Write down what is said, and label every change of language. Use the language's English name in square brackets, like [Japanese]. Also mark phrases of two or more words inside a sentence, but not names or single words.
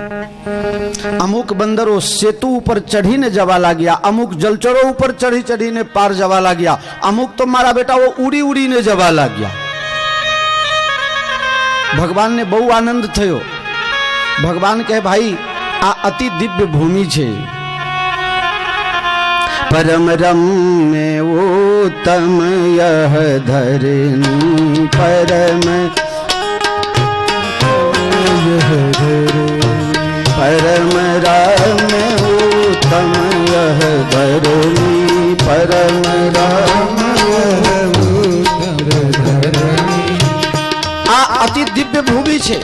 [Gujarati] અમુક બંદરો સેતુ ઉપર ચઢીને જવા લાગ્યા, અમુક જલચરો ઉપર ચઢી ચઢીને પાર જવા લાગ્યા, અમુક તો મારા બેટાઓ ઉડી ઉડીને જવા લાગ્યા. ભગવાનને બહુ આનંદ થયો. ભગવાન કહે ભાઈ આ અતિ દિવ્ય ભૂમિ છે. [Awadhi] परम रम्य उत्तम यह धरनी परम परम रम्य उत्तम यह धरनी परम [Gujarati] આ અતિ દિવ્ય ભૂમિ છે.